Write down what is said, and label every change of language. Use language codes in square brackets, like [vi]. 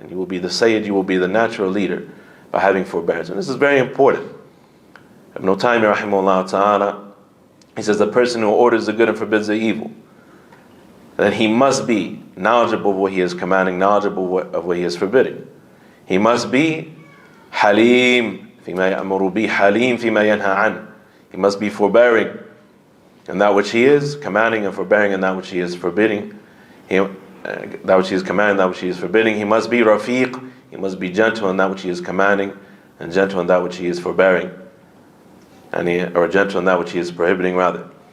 [en] And you will be the sayyid, you will be the natural leader by having forbearance. And this is very important. Ibn Taymiyyah rahimahullah ta'ala, he says the person who orders the good and forbids the evil, then he must be knowledgeable of what he is commanding, knowledgeable of what he is forbidding. He must be [ar] halim فيما يأمر به حليم فيما ينهى عنه. [en] He must be forbearing in that which he is commanding, and forbearing in that which he is forbidding. That which he is commanding, that which he is forbidding. He must be rafiq. He must be gentle in that which he is commanding, and gentle in that which he is forbearing, or gentle in that which he is prohibiting, rather.